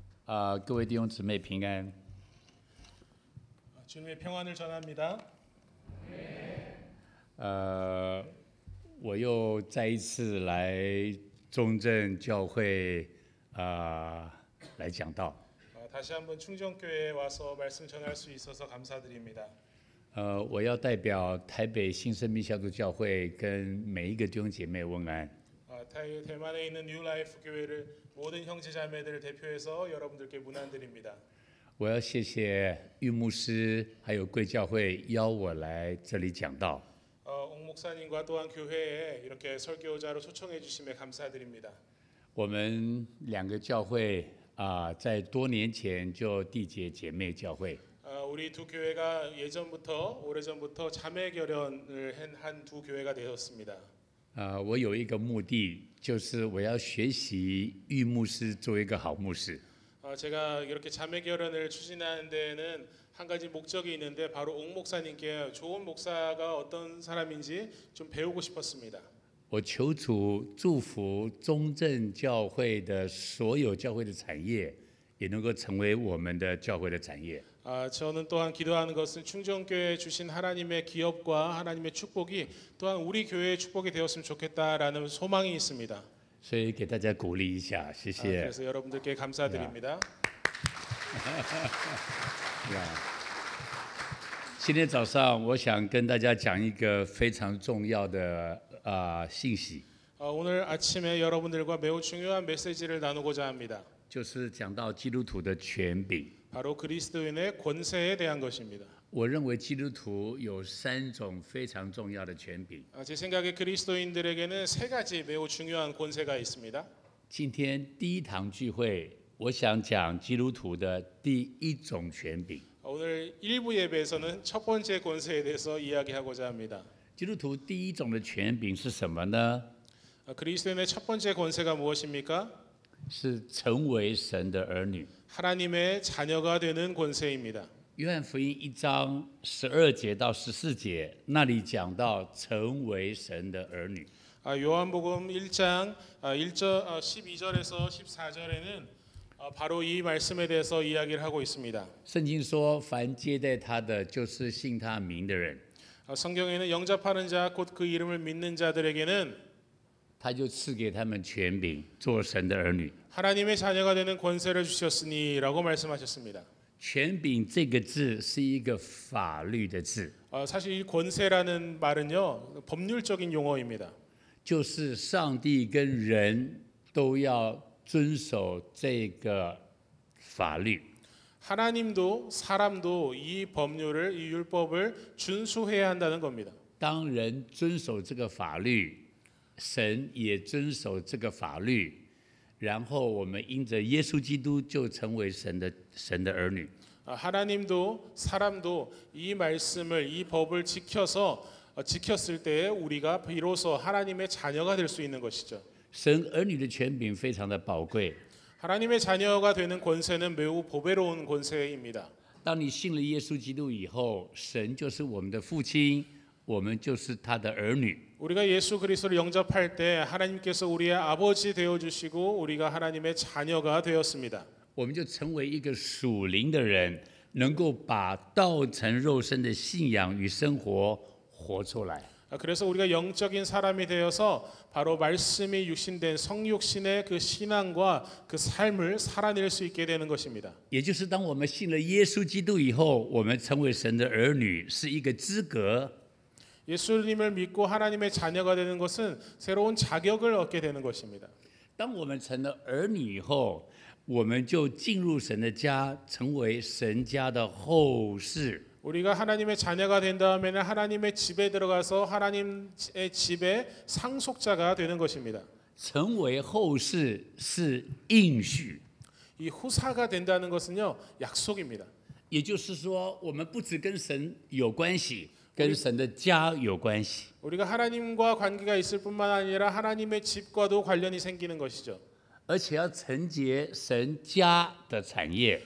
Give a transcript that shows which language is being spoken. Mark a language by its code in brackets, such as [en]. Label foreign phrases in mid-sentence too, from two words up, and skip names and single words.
[zh] 各位弟兄姊妹平安。 [ko] 주님의 평안을 전합니다. [zh] 我又再一次来中正教会来讲道。 [ko] 다시 한번 충정교회에 와서 말씀 전할 수 있어서 감사드립니다. [zh] 我要代表台北新生命小组教会跟每一个弟兄姐妹问安。 [ko] 대만에 있는 뉴라이프 교회를 모든 형제자매들을 대표해서 여러분들께 문안드립니다. [zh] 我要谢谢玉牧师还有贵教会邀我来这里讲道。 [ko] 옥 목사님과 또한 교회에 이렇게 설교자로 초청해 주심에 감사드립니다. [zh] 我们两个教会在多年前就缔结姐妹教会。 [ko] 우리 두 교회가 오래전부터 자매 결연을 한 두 교회가 되었습니다. [zh] 我有一个目的，就是我要学习玉牧师做一个好牧师。 [ko] 제가 이렇게 자매 결연을 추진하는 데에는 한 가지 목적이 있는데 바로 옥 목사님께 좋은 목사가 어떤 사람인지 좀 배우고 싶었습니다. [zh] 我求主祝福中正教会的所有教会的产业，也能够成为我们的教会的产业。 [ko] 저는 또한 기도하는 것은 충정교회에 주신 하나님의 기업과 하나님의 축복이 또한 우리 교회의 축복이 되었으면 좋겠다라는 소망이 있습니다. [zh] 所以给大家鼓励一下，谢谢。 [ko] 그래서 여러분들께 감사드립니다. [zh] 今天早上我想跟大家讲一个非常重要的信息， [ko] 오늘 아침에 여러분들과 매우 중요한 메시지를 나누고자 합니다. [zh] 就是讲到基督徒的权柄。 [ko] 바로 그리스도인의 권세에 대한 것입니다. [zh] 我认为基督徒有3种非常重要的权柄。 [ko] 제 생각에 그리스도인들에게는 세 가지 매우 중요한 권세가 있습니다. [zh] 今天第一堂聚会，我想讲基督徒的第一种权柄。 [ko] 오늘 1부 예배에서는 첫 번째 권세에 대해서 이야기하고자 합니다. [zh] 基督徒第一种的权柄是什么呢？ [ko] 그리스도인의 첫 번째 권세가 무엇입니까? [zh] 是成为神的儿女。 [ko] 하나님의 자녀가 되는 권세입니다. [zh] 约翰福音1章12节到14节，那里讲到成为神的儿女。 [ko] 요한복음 1장 12절에서 14절에는 바로 이 말씀에 대해서 이야기를 하고 있습니다. [zh] 圣经说，凡接待他的，就是信他名的人， [ko] 성경에는 영접하는 자 곧 그 이름을 믿는 자들에게는 [zh] 他就赐给他们权柄，做神的儿女。 [ko] 하나님의 자녀가 되는 권세를 주셨으니라고 말씀하셨습니다. [zh] 权柄这个字是一个法律的字， [ko] 사실 이 권세라는 말은요 법률적인 용어입니다. [zh] 就是上帝跟人都要遵守这个法律。 [ko] 하나님도 사람도 이 법률을 이 율법을 준수해야 한다는 겁니다. [zh] 当人遵守这个法律，神也遵守这个法律，然后我们因着耶稣基督就成为神的儿女。 [ko] 하나님도 사람도 이 말씀을 이 법을 지켰을 때 우리가 비로소 하나님의 자녀가 될 수 있는 것이죠. [zh] 神儿女的权柄非常的宝贵。 [ko] 하나님의 자녀가 되는 권세는 매우 보배로운 권세입니다. [zh] 当你信了耶稣基督以后，神就是我们的父亲，我们就是他的儿女。 [ko] 우리가 예수 그리스도를 영접할 때 하나님께서 우리의 아버지 되어 주시고 우리가 하나님의 자녀가 되었습니다. [zh] 我们就成为一个属灵的人，能够把道成肉身的信仰与生活活出来。 [ko] 그래서 우리가 영적인 사람이 되어서 바로 말씀이 육신된 성육신의 그 신앙과 그 삶을 살아낼 수 있게 되는 것입니다. [zh] 也就是当我们信了耶稣基督以后，我们成为神的儿女，是一个资格。 [ko] 예수님을 믿고 하나님의 자녀가 되는 것은 새로운 자격을 얻게 되는 것입니다. [zh] 当我们成了儿女以后，我们就进入神的家，成为神家的后世。 [ko] 우리가 하나님의 자녀가 된 다음에는 하나님의 집에 들어가서 하나님의 집의 상속자가 되는 것입니다. [zh] 成为后世是应许， [ko] 이 후사가 된다는 것은요 약속입니다. [zh] 也就是说，我们不只跟神有关系，跟神的家有关系。 [ko] 우리가 하나님과 관계가 있을 뿐만 아니라 하나님의 집과도 관련이 생기는 것이죠. [zh] 而且要承接神家的产业。